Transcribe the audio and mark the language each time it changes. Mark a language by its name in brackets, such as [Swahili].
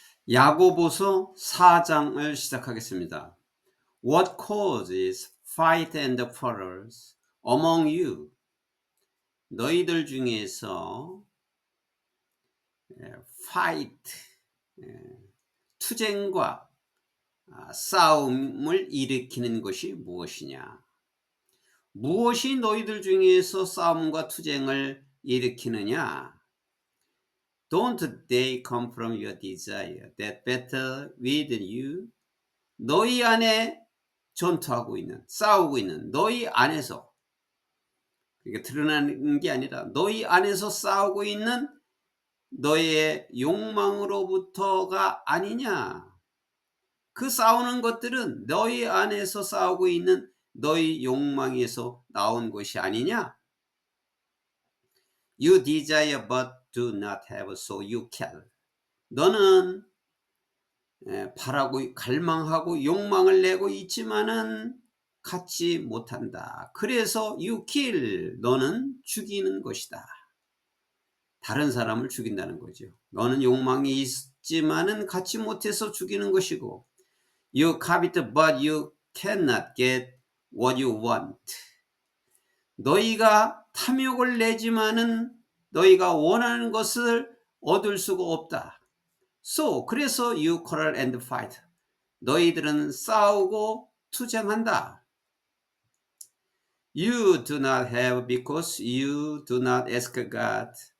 [Korean] 야고보서 4장을 시작하겠습니다. [English] What causes fight and quarrels among you? [Korean] 너희들 중에서 fight, 투쟁과 싸움을 일으키는 것이 무엇이냐? 무엇이 너희들 중에서 싸움과 투쟁을 일으키느냐? [English] Don't they come from your desire that battle within you? [Korean] 너희 안에 전투하고 있는, 싸우고 있는 너희 안에서, 그게 드러나는 게 아니라 너희 안에서 싸우고 있는 너의 욕망으로부터가 아니냐. 그 싸우는 것들은 너희 안에서 싸우고 있는 너희 욕망에서 나온 것이 아니냐. [English] You desire but do not have, so you kill. [Korean] 너는 바라고 갈망하고 욕망을 내고 있지만은 갖지 못한다. 그래서 [English] you kill, [Korean] 너는 죽이는 것이다. 다른 사람을 죽인다는 거죠. 너는 욕망이 있지만은 갖지 못해서 죽이는 것이고, [English] you covet but you cannot get what you want. [Korean] 너희가 탐욕을 내지만은 너희가 원하는 것을 얻을 수가 없다. [English] So, [Korean] 그래서 [English] you quarrel and fight. [Korean] 너희들은 싸우고 투쟁한다. [English] You do not have because you do not ask God.